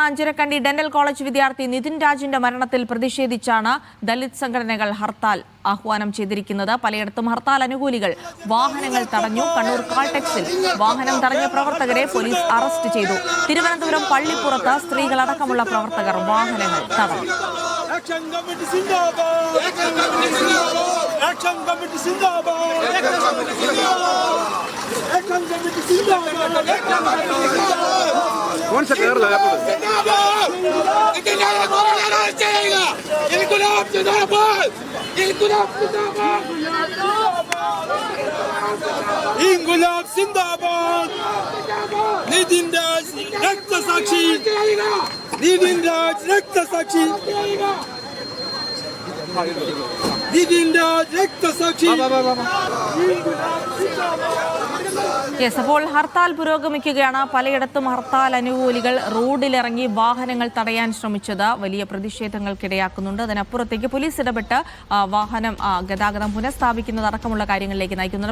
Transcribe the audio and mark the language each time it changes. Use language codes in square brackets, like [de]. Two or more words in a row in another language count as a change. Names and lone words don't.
[ml] അഞ്ചരക്കണ്ടി ഡെന്റൽ കോളേജ് വിദ്യാർത്ഥി നിതിൻ രാജിന്റെ മരണത്തിൽ പ്രതിഷേധിച്ചാണ് ദലിത് സംഘടനകൾ ഹർത്താൽ ആഹ്വാനം ചെയ്തിരിക്കുന്നത്. പലയിടത്തും ഹർത്താൽ അനുകൂലികൾ വാഹനങ്ങൾ തടഞ്ഞു. കണ്ണൂർ കാൾടെക്സിൽ വാഹനം തടഞ്ഞ പ്രവർത്തകരെ പോലീസ് അറസ്റ്റ് ചെയ്തു. തിരുവനന്തപുരം പള്ളിപ്പുറത്ത് സ്ത്രീകളടക്കമുള്ള പ്രവർത്തകർ വാഹനങ്ങൾ തടഞ്ഞു. [hi] कौन सा कर लगा इंगुलाब जिंदाबाद नितिन राज रक्त साक्षी नितिन राज रक्त साक्षी नितिन राज रक्त साक्षी [ml] അപ്പോൾ ഹർത്താൽ പുരോഗമിക്കുകയാണ്. പലയിടത്തും ഹർത്താൽ അനുകൂലികൾ റോഡിലിറങ്ങി വാഹനങ്ങൾ തടയാൻ ശ്രമിച്ചത് വലിയ പ്രതിഷേധങ്ങൾക്കിടയാക്കുന്നുണ്ട്. അതിനപ്പുറത്തേക്ക് പോലീസ് ഇടപെട്ട് വാഹനം ഗതാഗതം പുനഃസ്ഥാപിക്കുന്നതടക്കമുള്ള കാര്യങ്ങളിലേക്ക് നയിക്കുന്നുണ്ട്.